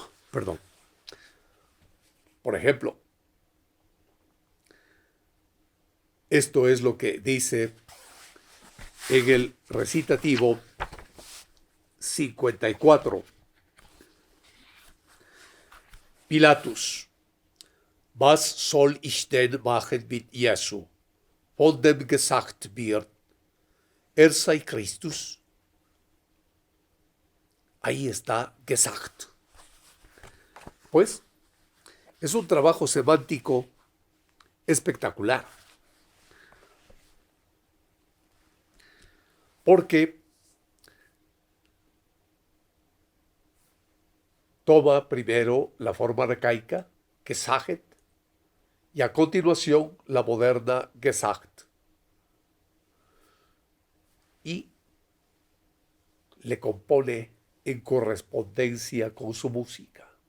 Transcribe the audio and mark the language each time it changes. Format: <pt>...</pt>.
<es>Perdón. Por ejemplo, esto es lo que dice en el recitativo 54. Pilatus,</es> <de>Was soll ich denn machen mit Jesu, von dem gesagt wird, sei Christus?</de> <es>Ahí está gesagt. Pues es un trabajo semántico espectacular, porque toma primero la forma arcaica, gesagt, y a continuación la moderna gesagt, y le compone en correspondencia con su música.</es>